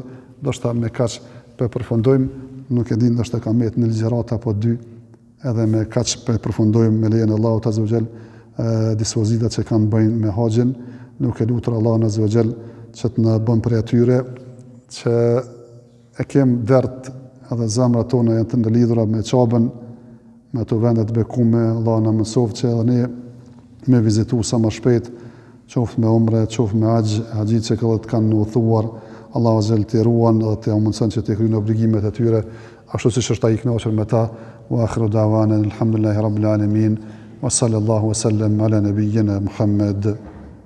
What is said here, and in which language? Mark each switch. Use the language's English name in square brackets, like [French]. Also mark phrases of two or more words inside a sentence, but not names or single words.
[Albanian] Do shta me kaq po përfundojmë, nuk e di ndoshta ka met në ligjërat apo 2, edhe me kaq po përfundojmë me lejen e Allahut [Arabic] عز وجل [Albanian] dispozitat që kanë bëjnë me haxhin, nuk e lutur Allahun [Arabic] عز وجل [Albanian] që të na bën për atyre që e kem dert edhe zemrat tona janë të ndëlidhura me Çabën, me ato vende të bekume. Allah na mësoft që edhe ne me vizitu sa më shpejt, qoftë me umre, qoftë me haxhit që këllët kanë në uthuar, Allah azza të ruan dhe të mundson që të kryejnë obligimet e tyre, ashtu siç është ai i kënaqur me ta. [Arabic] وآخر دعوانا الحمد لله رب العالمين وصلى الله وسلم على نبينا محمد.